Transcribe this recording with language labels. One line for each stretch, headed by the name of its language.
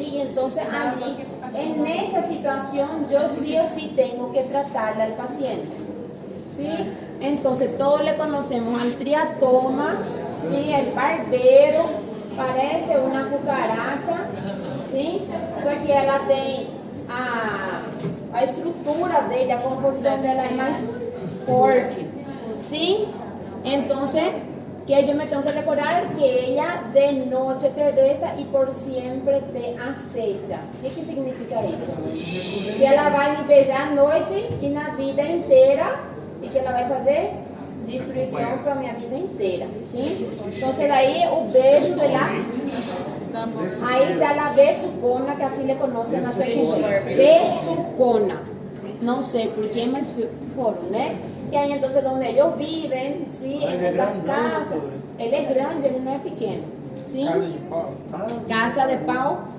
Spanish: Y entonces allí, en esa situación, yo sí o sí tengo que tratarle al paciente, ¿sí? Entonces todos le conocemos al triatoma, ¿sí? El barbero, parece una cucaracha, ¿sí?
Portuguese: Só que ela tem a estrutura dele, a composição dela é mais forte, ¿sí?
Spanish: Entonces, que yo me tengo que recordar que ella de noche te besa y por siempre te acecha. ¿Qué significa eso?
Portuguese: Que ela vai me beijar à noite e na vida inteira, e que ela vai fazer destruição para a minha vida inteira, ¿sí? Entonces, daí o beijo de la...
Spanish: Ahí da la besucona, que así le conocen a su cultura. Besucona. No sé por qué,
Portuguese: mas foram, né?
Spanish: Y ahí entonces donde ellos viven, ¿sí? En la casa. Él es grande, él no es pequeño, ¿sí?
Portuguese: Casa de pau.